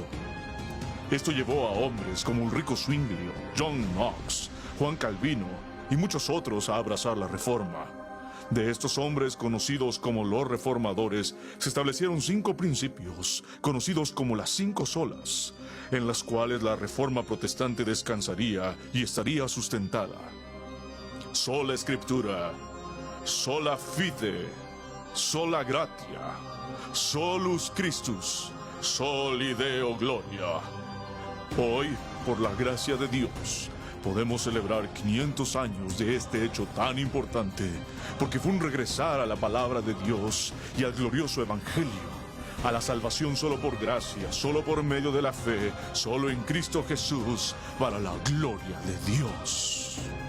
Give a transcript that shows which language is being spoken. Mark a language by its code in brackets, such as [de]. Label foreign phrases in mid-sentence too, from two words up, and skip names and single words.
[es] Esto llevó a hombres como Ulrico Zwinglio, John Knox, Juan Calvino y muchos otros a abrazar la Reforma. De estos hombres conocidos como los reformadores, se establecieron 5 principios, conocidos como las 5 solas, en las cuales la Reforma Protestante descansaría y estaría sustentada. Sola Escritura, [la] sola fide, sola gratia, solus Christus, soli Deo gloria. [es] Hoy, por la gracia de Dios, podemos celebrar 500 años de este hecho tan importante, porque fue un regresar a la palabra de Dios y al glorioso evangelio, a la salvación solo por gracia, solo por medio de la fe, solo en Cristo Jesús, para la gloria de Dios.